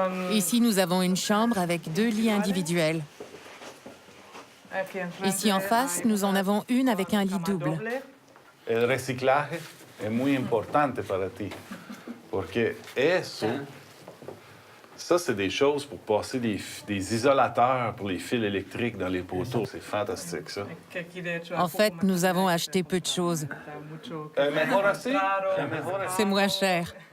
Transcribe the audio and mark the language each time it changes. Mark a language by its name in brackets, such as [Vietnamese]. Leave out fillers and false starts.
[French] Ici, nous avons une chambre avec 2 lits individuels. Ici en face, nous en avons une avec un lit double. [Spanish] El reciclaje es muy importante para ti. Porque eso, [French] ça, c'est des choses pour passer des isolateurs pour les fils électriques dans les poteaux. C'est fantastique, ça. En fait, nous avons acheté peu de choses. [Spanish] Mejor así? [French] C'est moins cher.